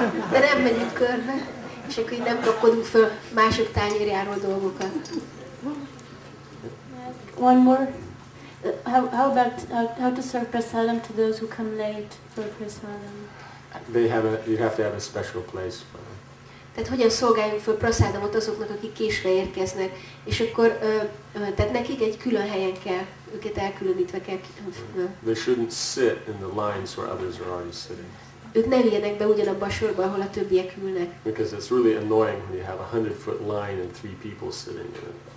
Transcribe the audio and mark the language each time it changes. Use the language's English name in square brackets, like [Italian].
[Hungarian] De nem megyünk körbe, és akkor így nem kapkodunk föl mások tányérjáról dolgokat. [English] One more. How about how to serve prasadam to those who come late for prasadam? You have to have a special place for them. [Hungarian] Tehát hogyan szolgáljunk föl prasadamot azoknak, akik késve érkeznek, és akkor tehát nekik egy külön helyen kell, őket elkülönítve kell. [English] They shouldn't sit in the lines where others are already sitting. [Hungarian] Ők ne üljenek be ugyanabba a sorba, ahol a többiek ülnek. [English] Because it's really annoying when you have a 100-foot line and 3 people sitting in it.